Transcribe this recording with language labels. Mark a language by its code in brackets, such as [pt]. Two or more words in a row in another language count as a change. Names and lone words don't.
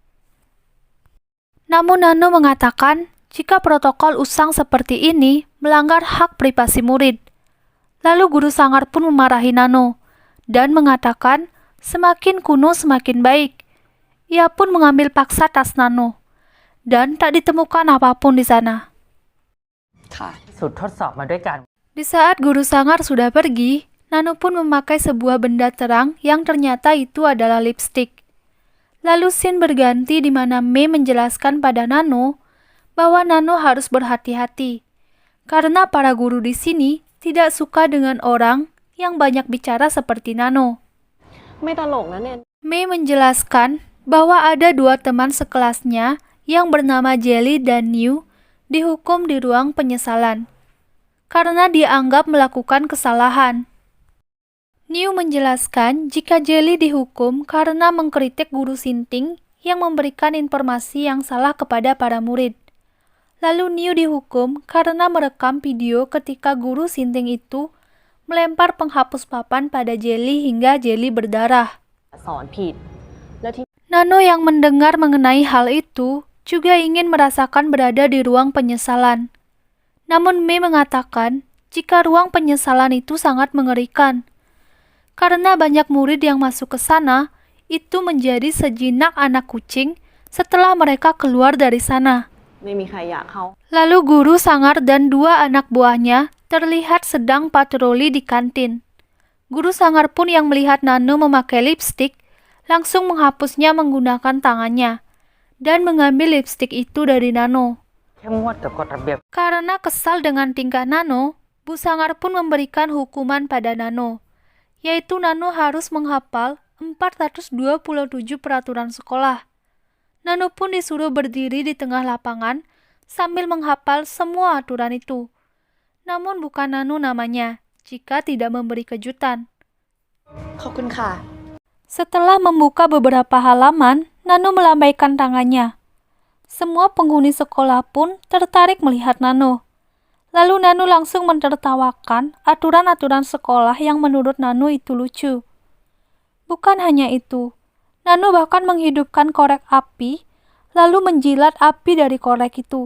[id] Namun Nano mengatakan jika protokol usang seperti ini melanggar hak privasi murid. Lalu guru Sangar pun memarahi Nano dan mengatakan semakin kuno semakin baik. Ia pun mengambil paksa tas Nano dan tak ditemukan apapun di sana. [th] ค่ะ สุดทดสอบมาด้วยกัน [id] Di saat guru Sangar sudah pergi, Nano pun memakai sebuah benda terang yang ternyata itu adalah lipstik. Lalu scene berganti di mana Mei menjelaskan pada Nano bahwa Nano harus berhati-hati karena para guru di sini tidak suka dengan orang yang banyak bicara seperti Nano. [th] ไม่ตลกนะเนน [id] Mei menjelaskan bahwa ada dua teman sekelasnya yang bernama Jelly dan New dihukum di ruang penyesalan karena dianggap melakukan kesalahan. New menjelaskan jika Jelly dihukum karena mengkritik guru Sinting yang memberikan informasi yang salah kepada para murid. Lalu New dihukum karena merekam video ketika guru Sinting itu melempar penghapus papan pada Jelly hingga Jelly berdarah. [th] สอนผิดแล้วที่ [id] Nano yang mendengar mengenai hal itu juga ingin merasakan berada di ruang penyesalan. Namun Mei mengatakan jika ruang penyesalan itu sangat mengerikan. Karena banyak murid yang masuk ke sana, itu menjadi sejinak anak kucing setelah mereka keluar dari sana. [th] ไม่มีใครอยากเข้า [id] Lalu guru Sangar dan dua anak buahnya terlihat sedang patroli di kantin. Guru Sangar pun yang melihat Nano memakai lipstik, langsung menghapusnya menggunakan tangannya, dan mengambil lipstik itu dari Nano. [th] เข้มงวดกับกฎระเบียบ [id] Karena kesal dengan tingkah Nano, Bu Sangar pun memberikan hukuman pada Nano, yaitu Nano harus menghafal 427 peraturan sekolah. Nano pun disuruh berdiri di tengah lapangan sambil menghafal semua aturan itu. Namun bukan Nano namanya, jika tidak memberi kejutan. [th] ขอบคุณค่ะ [id] Setelah membuka beberapa halaman, Nano melambaikan tangannya. Semua penghuni sekolah pun tertarik melihat Nano. Lalu Nano langsung menertawakan aturan-aturan sekolah yang menurut Nano itu lucu. Bukan hanya itu, Nano bahkan menghidupkan korek api, lalu menjilat api dari korek itu.